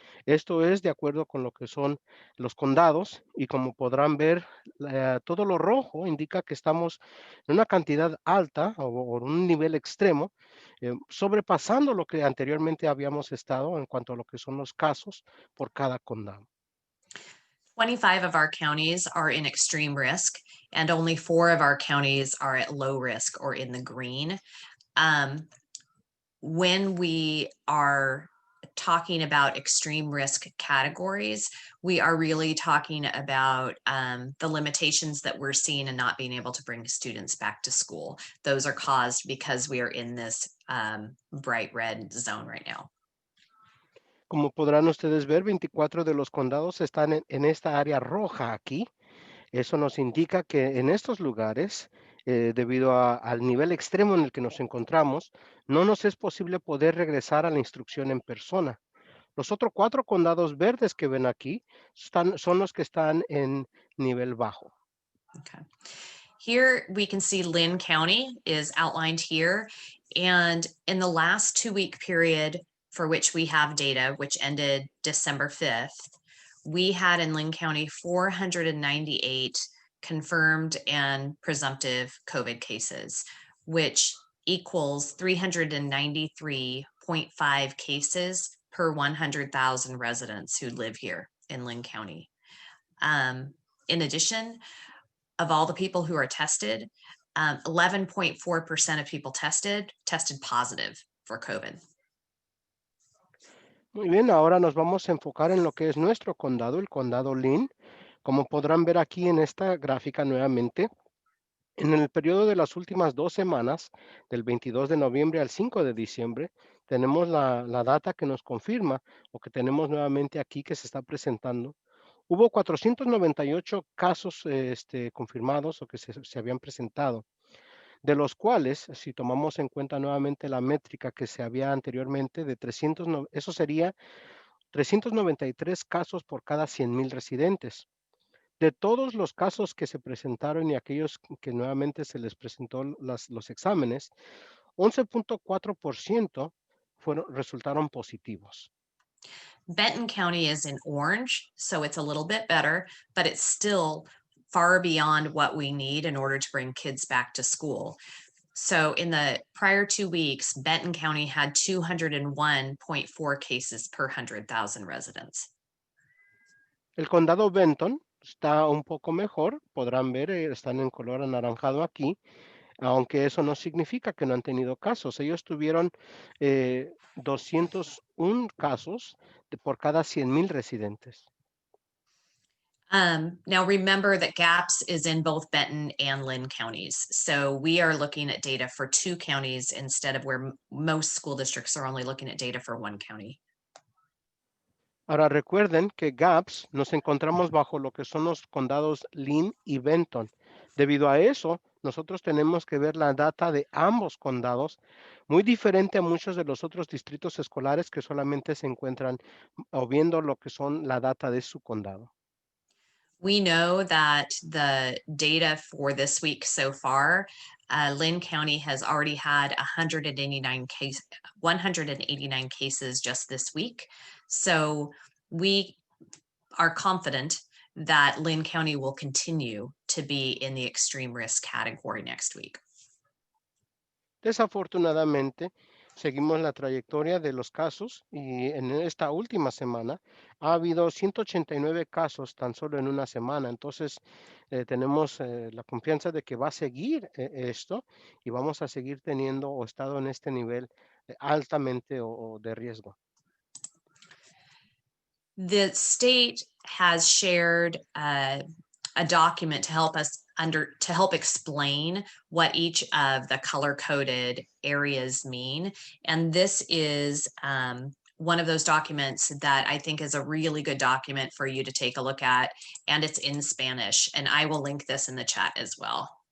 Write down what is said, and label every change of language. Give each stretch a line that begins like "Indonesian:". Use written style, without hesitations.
Spanish: Esto es de acuerdo con lo que son los condados y como podrán ver, todo lo rojo indica que estamos en una cantidad alta o un nivel extremo, sobrepasando lo que anteriormente habíamos estado en cuanto a lo que son los casos por cada condado.
English: 25 of our counties are in extreme risk, and only 4 of our counties are at low risk or in the green. When we are talking about extreme risk categories, we are really talking about the limitations that we're seeing and not being able to bring students back to school. Those are caused because we are in this bright red zone right now.
Spanish: Como podrán ustedes ver, 24 de los condados están en esta área roja aquí. Eso nos indica que en estos lugares, debido al nivel extremo en el que nos encontramos, no nos es posible poder regresar a la instrucción en persona. Los otros 4 condados verdes que ven aquí son los que están en nivel bajo. Okay.
English: Here we can see Lynn County is outlined here. And in the last 2-week period for which we have data, which ended December 5th, we had in Lynn County 498 confirmed and presumptive COVID cases, which equals 393.5 cases per 100,000 residents who live here in Lynn County. In addition, of all the people who are tested, 11.4% of people tested positive for COVID.
Spanish: Muy bien, ahora nos vamos a enfocar en lo que es nuestro condado, el condado Lynn. Como podrán ver aquí en esta gráfica nuevamente, en el periodo de las últimas 2 semanas, del 22 de noviembre al 5 de diciembre, tenemos la data que nos confirma o que tenemos nuevamente aquí que se está presentando. Hubo 498 casos confirmados o que se habían presentado, de los cuales, si tomamos en cuenta nuevamente la métrica que se había anteriormente de 300, eso sería 393 casos por cada 100,000 residentes. De todos los casos que se presentaron y aquellos que nuevamente se les presentó los exámenes, 11.4% resultaron positivos.
English: Benton County is in orange, so it's a little bit better, but it's still far beyond what we need in order to bring kids back to school. So in the prior 2 weeks, Benton County had 201.4 cases per 100,000 residents.
Spanish: El condado Benton está un poco mejor, podrán ver, están en color anaranjado aquí, aunque eso no significa que no han tenido casos. Ellos tuvieron 201 casos por cada 100,000 residentes.
English: Now remember that GAPS is in both Benton and Lynn counties. So we are looking at data for 2 counties instead of where most school districts are only looking at data for 1 county.
Spanish: Ahora recuerden que GAPS nos encontramos bajo lo que son los condados Lynn y Benton. Debido a eso, nosotros tenemos que ver la data de ambos condados, muy diferente a muchos de los otros distritos escolares que solamente se encuentran o viendo lo que son la data de su condado.
English: We know that the data for this week so far, Lynn County has already had 189 cases just this week. So we are confident that Lynn County will continue to be in the extreme risk category next week.
Spanish: Desafortunadamente, seguimos la trayectoria de los casos y en esta última semana ha habido 189 casos tan solo en una semana. Entonces, tenemos la confianza de que va a seguir esto y vamos a seguir teniendo o estado en este nivel altamente o de riesgo.
English: The state has shared a document to help us to help explain what each of the color-coded areas mean. And this is one of those documents that I think is a really good document for you to take a look at, and it's in Spanish, and I will link this in the chat as well.